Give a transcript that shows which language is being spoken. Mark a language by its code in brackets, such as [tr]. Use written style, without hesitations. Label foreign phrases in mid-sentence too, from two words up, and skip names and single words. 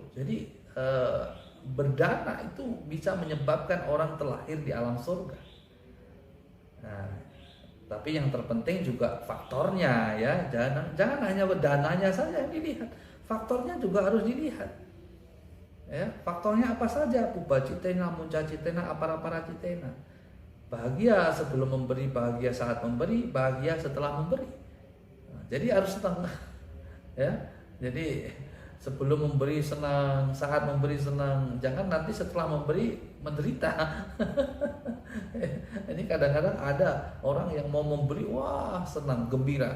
[id] Jadi berdana itu bisa menyebabkan orang terlahir di alam surga. Nah, Tapi yang terpenting juga faktornya ya. Jangan hanya dananya saja yang dilihat. Faktornya juga harus dilihat. Ya, faktornya apa saja? [pi] Puba citena, munca citena, apara citena. [id] Bahagia sebelum memberi, bahagia saat memberi, bahagia setelah memberi. Nah, jadi harus setengah. Ya. Jadi sebelum memberi senang, saat memberi senang. Jangan nanti setelah memberi menderita. Ini kadang-kadang ada orang yang mau memberi, wah senang, gembira.